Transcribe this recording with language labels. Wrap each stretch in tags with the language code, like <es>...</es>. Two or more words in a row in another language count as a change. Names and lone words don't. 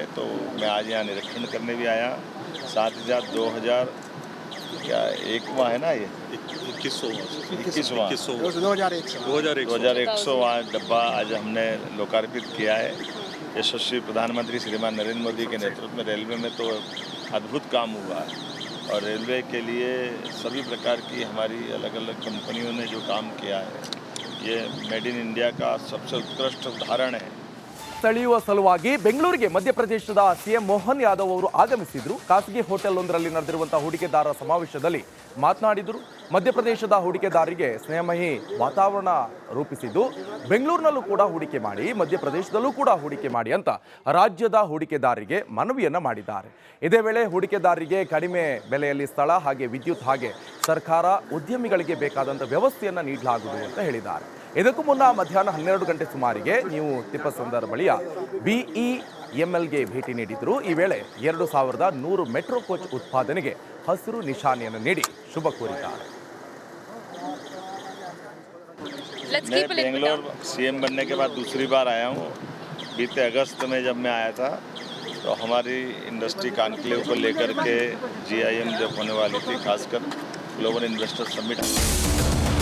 <hi>तो मैं आज यहाँ निरीक्षण करने भी आया. साथ ही साथ 2001वां है ना, ये 21वां डब्बा आज हमने लोकार्पित किया है. यशस्वी प्रधानमंत्री श्रीमान नरेंद्र मोदी के नेतृत्व में रेलवे में तो अद्भुत काम हुआ है. और रेलवे के लिए सभी प्रकार की हमारी अलग अलग कंपनियों ने जो काम किया है, ये</hi> <en>made in India</en> <hi>का सबसे उत्कृष्ट उदाहरण है.</hi> <kn>ಸೆಳೆಯುವ ಸಲುವಾಗಿ ಬೆಂಗಳೂರಿಗೆ ಮಧ್ಯಪ್ರದೇಶದ CM ಮೋಹನ್ ಯಾದವ್ ಅವರು ಆಗಮಿಸಿದ್ರು. ಖಾಸಗಿ ಹೋಟೆಲ್ ಒಂದರಲ್ಲಿ ನಡೆದಿರುವಂತಹ ಹೂಡಿಕೆದಾರರ ಸಮಾವೇಶದಲ್ಲಿ ಮಾತನಾಡಿದರು. ಮಧ್ಯಪ್ರದೇಶದ ಹೂಡಿಕೆದಾರರಿಗೆ ಸ್ನೇಹಮಯಿ ವಾತಾವರಣ ರೂಪಿಸಿದ್ದು, ಬೆಂಗಳೂರಿನಲ್ಲೂ ಕೂಡ ಹೂಡಿಕೆ ಮಾಡಿ, ಮಧ್ಯಪ್ರದೇಶದಲ್ಲೂ ಕೂಡ ಹೂಡಿಕೆ ಮಾಡಿ ಅಂತ ರಾಜ್ಯದ ಹೂಡಿಕೆದಾರರಿಗೆ ಮನವಿಯನ್ನ ಮಾಡಿದ್ದಾರೆ. ಇದೇ ವೇಳೆ ಹೂಡಿಕೆದಾರರಿಗೆ ಕಡಿಮೆ ಬೆಲೆಯಲ್ಲಿ ಸ್ಥಳ ಹಾಗೆ ವಿದ್ಯುತ್ ಹಾಗೆ ಸರ್ಕಾರ ಉದ್ಯಮಿಗಳಿಗೆ ಬೇಕಾದಂಥ ವ್ಯವಸ್ಥೆಯನ್ನು ನೀಡಲಾಗುವುದು ಅಂತ ಹೇಳಿದ್ದಾರೆ. ಇದಕ್ಕೂ ಮುನ್ನ ಮಧ್ಯಾಹ್ನ 12 ಗಂಟೆ ಸುಮಾರಿಗೆ ನೀವು ತಿಪ್ಪಸಂದರ್ ಬಳಿಯ BEMLಗೆ ಭೇಟಿ ನೀಡಿದ್ರು. ಈ ವೇಳೆ 2100</kn> <en>metro coach</en> <kn>ಉತ್ಪಾದನೆಗೆ ಹಸಿರು ನಿಶಾನೆಯನ್ನು ನೀಡಿ ಶುಭ ಕೋರಿದ್ದಾರೆ.</kn> <hi>मैं बेंगलोर CM बनने के बाद दूसरी बार आया हूँ. बीते अगस्त में जब मैं आया था तो हमारी</hi> <en>industry conclave</en> <hi>को लेकर के GIM जब होने वाली थी, खासकर</hi> <en>global investor summit</en>